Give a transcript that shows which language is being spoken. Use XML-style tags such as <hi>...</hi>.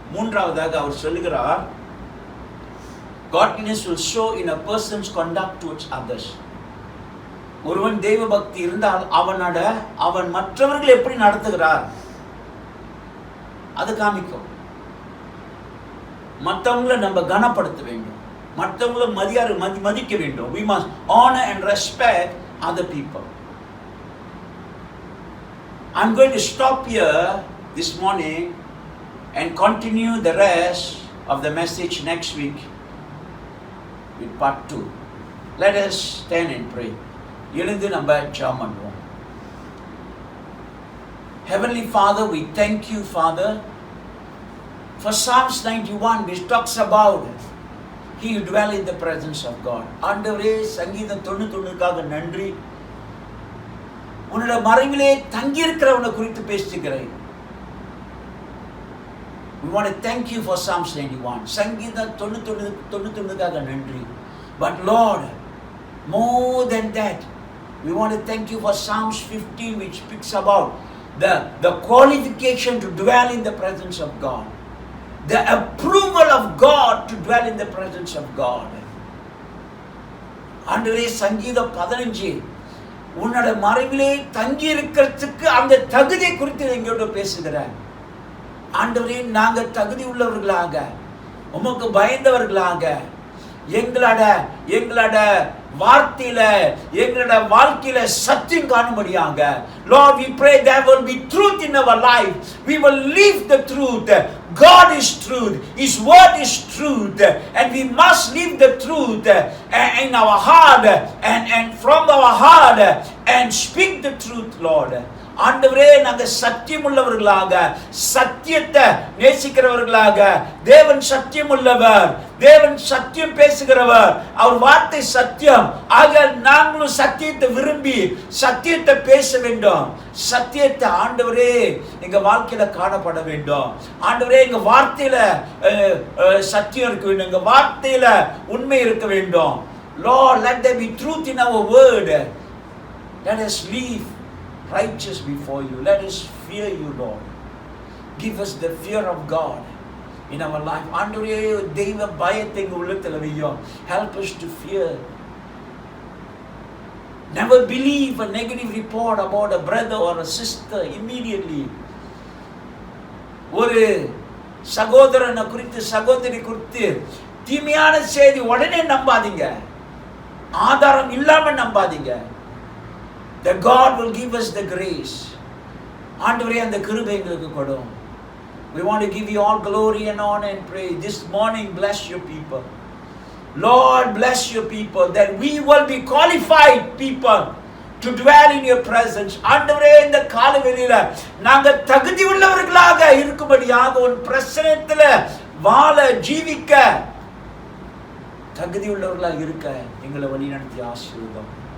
<ta>மூன்றாவதாக அவர் சொல்லுகிறார்,</ta> <en>godliness will show in a person's conduct towards others.</en> <ta>ஒருவன் தெய்வ பக்தி இருந்தால் அவன் மற்றவர்கள் எப்படி நடத்துகிறார் அது காமிக்கும். மற்றவங்களை நம்ம கனப்படுத்த வேண்டும், மற்றவங்களை மதிக்க வேண்டும்.</ta> <en>We must honor and respect other people. I'm going to stop here this morning and continue the rest of the message next week with part 2. Let us stand and pray.</en> <ta>எழுந்து நம்ம ஜெபம் பண்ணுவோம்.</ta> <en>Heavenly Father, we thank you, Father, for Psalms 91 which talks about he who dwell in the presence of God.</en> <ta>ஆண்டவரே, சங்கீதம் 91க்காக நன்றி. உன்னுடைய மறைவிலே தங்கி இருக்கிறவனை குறித்து பேசுகிறேன்.</ta> <en>We want to thank you for Psalms 91.</en> <ta>சங்கீதம் 91க்காக நன்றி.</ta> <en>But Lord, more than that, we want to thank you for Psalms 15 which speaks about the qualification to dwell in the presence of God. The approval of God to dwell in the presence of God.</en> <ta>ஆண்டவரே, சங்கீதம் 15 உன்னோட மறைவிலே தங்கி இருக்கிறதுக்கு அந்த தகுதி குறித்து எங்களோட பேசுகிறேன். ஆண்டவரே, நாங்க தகுதி உள்ளவர்களாக, உமக்கு பயந்தவர்களாக, எங்களோட வார்த்தையில, எங்களோட வாழ்க்கையில சத்தியம் காணும்படியாக.</ta> <en>Lord, we pray there will be truth in our life. We will live the truth. God is truth. His word is truth. And we must live the truth in our heart and from our heart and speak the truth, Lord.</en> <ta>ஆண்டவரே, நாங்க சத்தியம் உள்ளவர்களாக, சத்தியத்தை நேசிக்கிறவர்களாக, தேவன் சத்தியம் உள்ளவர், தேவன் சத்தியம் பேசுகிறவர், அவர் வார்த்தை சத்தியம். ஆக நாங்களும் சத்தியத்தை விரும்பி சத்தியத்தை பேச வேண்டும். சத்தியத்தை ஆண்டவரே எங்க வாழ்க்கையில காணப்பட வேண்டும். ஆண்டவரே, எங்க வார்த்தையில சத்தியம் இருக்க வேண்டும், எங்க வார்த்தையில உண்மை இருக்க வேண்டும்.</ta> <en>Lord, let there be truth in our word. Let us live righteous before you. Let us fear you, Lord. Give us the fear of God in our life.</en> <ta>ஆண்டவரே, தெய்வ பயத்தை எங்க உள்ளத்துல வையும்.</ta> <en>Help us to fear. Never believe a negative report about a brother or a sister immediately.</en> <ta>ஒரு சகோதரனை குறித்து, சகோதரி குறித்து தீமையான செய்தி உடனே நம்பாதீங்க. ஆதாரம் இல்லாம நம்பாதீங்க.</ta> <en>The God will give us the grace.</en> <ta>ஆண்டவரே அந்த கிருபை எங்களுக்கு கொடும்.</ta> <en>We want to give you all glory and honor and praise. This morning, bless your people. Lord, bless your people that we will be qualified people to dwell in your presence.</en> <ta>ஆண்டவரே இந்த காலவெளியில நாங்க தகுதி உள்ளவர்களாக இருக்கும்படியாக உன் பிரசன்னத்துல வாழ ஜீவிக்க தகுதி உள்ளவர்களாக இருக்க எங்களை வழிநடத்தி ஆசீர்வதியும்.</ta>